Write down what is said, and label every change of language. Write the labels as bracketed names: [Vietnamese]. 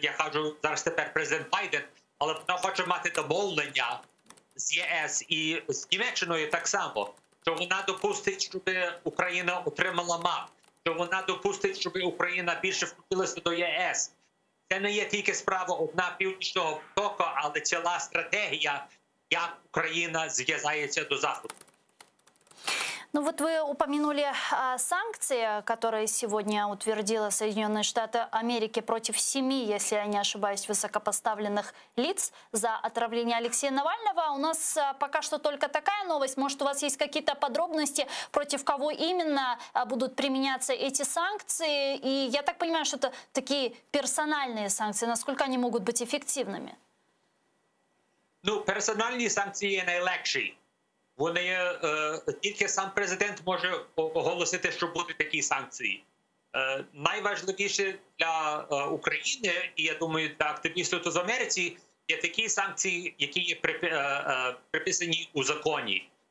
[Ukrainian] Я кажу зараз тепер президент Байден, але вона хоче мати домовлення з ЄС і з Німеччиною так само, що вона допустить, щоб Україна отримала МАП, що вона допустить, щоб Україна більше включилася до ЄС. Це не є тільки справа одна Північного потоку, але ціла стратегія, як Україна зв'язається до Заходу. [Russian] Ну вот вы упомянули санкции, которые сегодня утвердила Соединенные Штаты Америки против 7, если я не ошибаюсь, высокопоставленных лиц за отравление Алексея Навального. У нас пока что только такая новость. Может, у вас есть какие-то подробности, против кого именно будут применяться эти санкции? И я так понимаю, что это такие персональные санкции. Насколько они могут быть эффективными? [Ukrainian] Ну, персональні санкції найлегші. Вони тільки сам президент може оголосити, що будуть такі санкції. Найважливіше для України, і я думаю, для активістів з Америці, є такі санкції, які є приписані у законі.